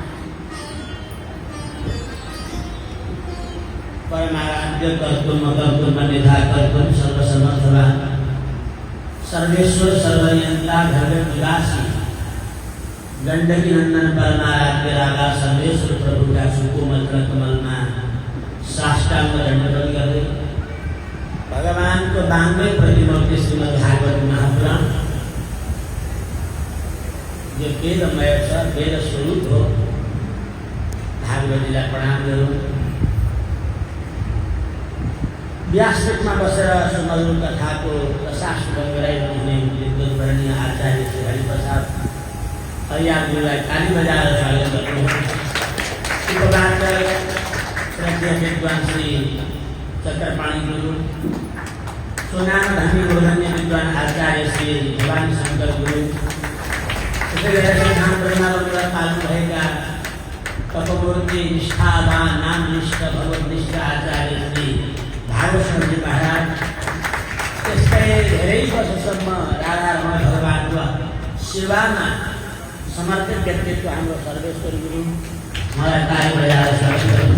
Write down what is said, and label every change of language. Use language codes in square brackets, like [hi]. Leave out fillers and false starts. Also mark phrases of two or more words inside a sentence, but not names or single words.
[hi] परमाराध्य [sa] कर्तुम् अकर्तुम् अनिधा कर्तुम् सर्वसमर्थवान् सर्वेश्वर सर्वनियंता [hi] भगवद्विलासी गंडकी नंदन परमाराध्य राधा सर्वेश्वर प्रभु का सुकोमल कमल में साष्टांग दंडवत करे। [ne] भगवान को 92 प्रतिमूर्ति श्रीमद् भागवत महापुराण जो वेदमय छ वेद स्वरूप हो भागवतीलाई प्रणाम गरौँ। व्यासपीठमा बसेर सुमधुर कथाको रसास्वादन गराइरहने विद्वद्वरणीय आचार्य श्री हरिप्रसाद हरियालज्यूलाई ताली बजाएर स्वागत गर्नु। उपवाचक श्रद्धेय विद्वान श्री चक्रपाणी गुरु सोनाम धनी गोधन्य विद्वान आचार्य श्री भवानी शंकर गुरु त्यसै गरी सिद्धान्त ब्रह्मावलीलाई पाल्नुभएका तपमूर्ति निष्ठावान नामनिष्ठ भगवद्निष्ठ आचार्य श्री भागवत महाराज त्यस्तै धेरै वर्षसम्म राधारमण भगवानको सेवामा समर्पित व्यक्तित्व हाम्रो सर्वेश्वर गुरु मलाई ताली बजाएर स्वागत गर्नु।